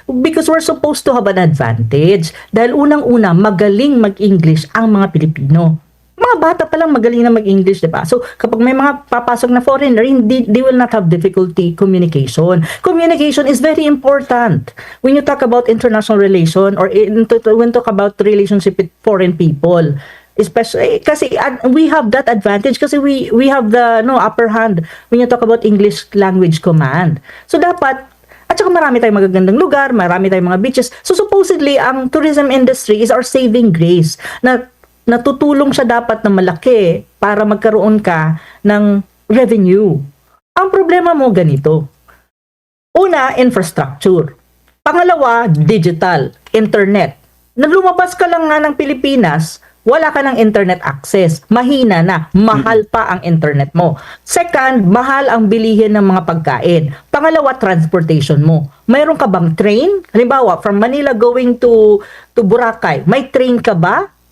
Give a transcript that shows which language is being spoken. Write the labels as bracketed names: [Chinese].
[Filipino] Because we're supposed to have an advantage. Dahil unang-una, magaling mag-English ang mga Pilipino. Mga bata pa lang magaling na mag-English, diba? So, kapag may mga papasok na foreigner, [English] they will not have difficulty communication. Communication is very important when you talk about international relation or when you talk about relationship with foreign people. Especially, kasi we have that advantage kasi we have the upper hand when you talk about English language command. [Filipino] So, dapat at saka marami tayong magagandang lugar, marami tayong mga beaches. So, supposedly, ang [English] tourism industry is our saving grace [Filipino] na natutulong siya dapat na malaki para magkaroon ka ng revenue. Ang problema mo ganito. Una, infrastructure. Pangalawa, digital, internet. Nang lumabas ka lang nga ng Pilipinas, wala ka ng internet access. Mahina na, mahal pa ang internet mo. Second, mahal ang bilihin ng mga pagkain. Pangalawa, transportation mo. Mayroon ka bang train? Halimbawa, [English] from Manila going to Boracay, [Filipino] may train ka ba?